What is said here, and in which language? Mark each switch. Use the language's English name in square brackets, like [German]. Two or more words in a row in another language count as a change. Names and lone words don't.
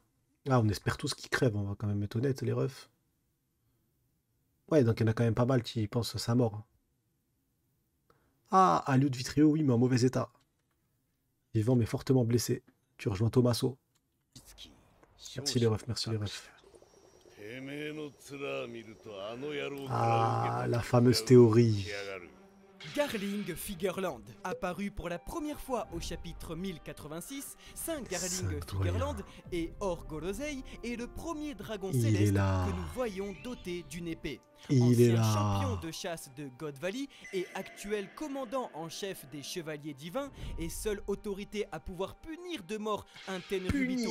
[French] Ah, on espère tous qu'il crève, on va quand même être honnête, les refs. Ouais, donc il y en a quand même pas mal qui pensent à sa mort. Hein. Ah, Aliou de Vitrio, oui, mais en mauvais état. Vivant, mais fortement blessé. Tu rejoins Tommaso. Merci les refs, merci les refs. [Japanese] てめえの面見るとあの野郎から受 [French] Ah, [Japanese] けた [French] la fameuse théorie. [Japanese] やがる [French] Garling Figureland. Apparu pour la première fois au chapitre 1086, Saint Garling Cinq Figureland et Orgolosei est le premier dragon Il est céleste là. que nous voyons doté d'une épée. Il est Ancien là. champion de chasse de God Valley et actuel commandant en chef des chevaliers divins et seule autorité à pouvoir punir de mort un Tenryubito